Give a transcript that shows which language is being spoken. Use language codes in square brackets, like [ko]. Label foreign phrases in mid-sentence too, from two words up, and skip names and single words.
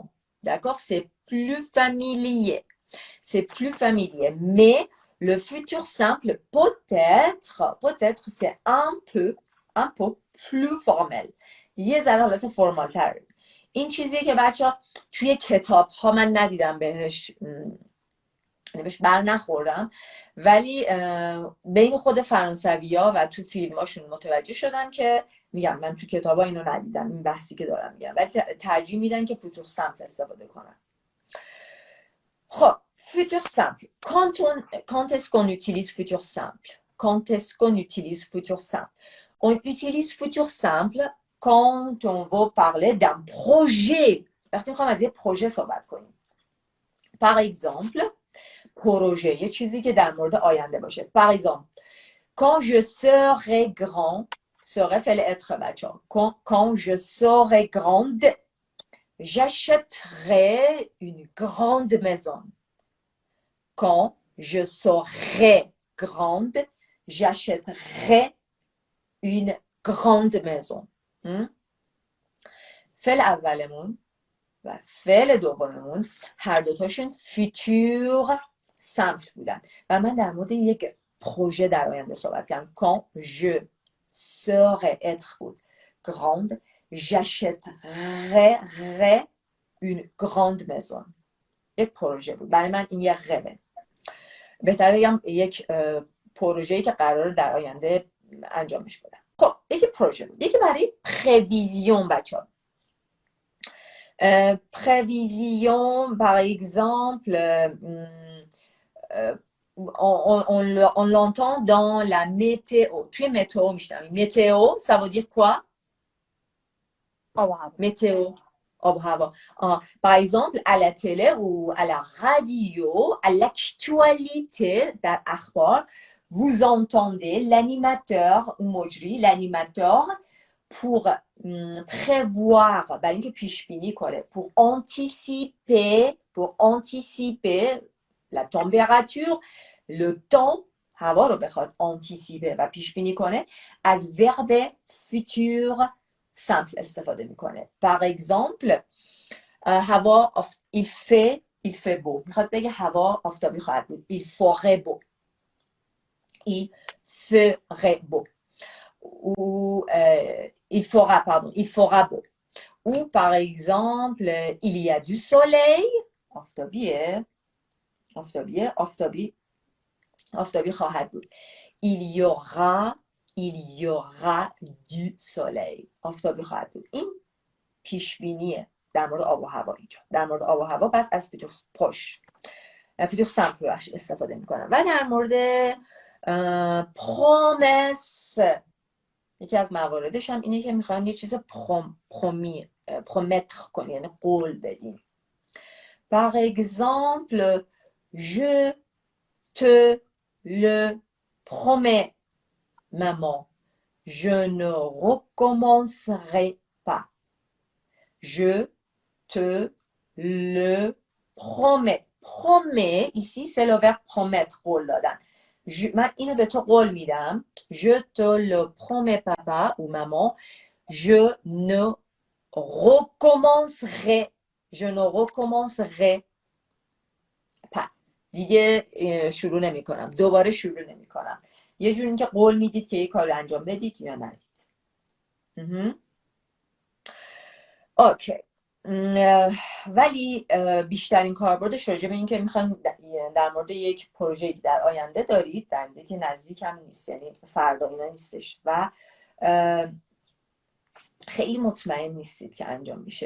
[fr] D'accord? C'est plus familier. C'est plus familier. Mais le futur simple, peut-être c'est un peu plus formel. [fa] یه ذره حالت فرمال تره. این چیزیه که بچه‌ها توی کتاب ها من ندیدم بهش بر نخوردم، ولی بین خود فرانسوی‌ها و تو فیلماشون متوجه شدم که میگم من تو کتابا اینو ندیدم، این بحثی که دارم میگم، ولی ترجیح میدن که فوتور سامپل استفاده کنن. [fr] خب futur simple. Quand est-ce qu'on utilise futur simple? Quand est-ce qu'on utilise futur simple? On utilise futur simple quand on veut parler d'un projet. [fa] وقتی میخوام از یه پروژه صحبت کنیم. [fr] Par exemple, [fa] پروژه یه چیزی که در مورد آینده باشه. [fr] Par exemple, quand je serai grand, serai فعل être [fa] بچه ها. [fr] Quand je serai grande, j'achèterai une grande maison. Quand je serai grande, j'achèterai une grande maison. [fa] فعل اولمون و فعل دوممون هر دوتاشون فیتور سمپل بودن و من در مورد یک پروژه در آینده صحبت کردم. [fr] Quand je serai être بود grande, j'achèterai une grande maison. [fa] یک پروژه بود. برای من این یک غبه. بهتره بگم یک پروژه‌ای که قراره در آینده انجامش بدم. خب یکی پروژه بود. یکی برای پرویزیون بچه‌ها. [fr] Prévision, par exemple, on l'entend dans la météo. Tu es météo, میشنوی. Météo, ça veut dire quoi? [fa] آب و هوا. Météo, آب و هوا. [fr] Par exemple, à la télé ou à la radio, à l'actualité [fa] در اخبار, [fr] vous entendez l'animateur ou مجری, l'animateur pour prévoir, [fa] برای اینکه پیش بینی کنه, [fr] pour anticiper la température, le temps, [fa] هوا رو بخواد anticiper و پیش بینی کنه, از [fr] verbe futur simple [fa] استفاده میکنه. [fr] Par exemple, هوا il fait beau. [fa] میخواد بگه هوا آفتابی خواهد بود. [fr] Il ferait beau. Il ferait beau. Ou il fera beau. Ou par exemple, il y a du soleil. [fa] آفتابی خواهد بود. [fr] Il y aura du soleil. [fa] آفتابی خواهد بود. این پیش بینیه در مورد آب و هوا اینجا. در مورد آب و هوا پس از فیتور سمپل استفاده میکنم. و در مورد پرومس یکی از مواردش هم اینه که میخوان یه چیز پرومتر کنی، یعنی قول بدین. [fr] Par exemple, je te le promets, maman, je ne recommencerai pas. Je te le promets. Promets, ici, c'est le verbe promettre, [fa] قول دادن. من اینو به تو قول میدم. Je te le promets, papa ou maman, je ne recommencerai pas. دیگه شروع نمی کنم. دوباره شروع نمی کنم. یه جور این که قول میدید که یه کار انجام بدید یا ندید. اوکی. ولی بیشترین کاربردش راجع به این که میخوان در مورد یک پروژه‌ای که در آینده دارید، در آینده که نزدیک هم نیست، یعنی فردا اینا نیستش و خیلی مطمئن نیستید که انجام میشه.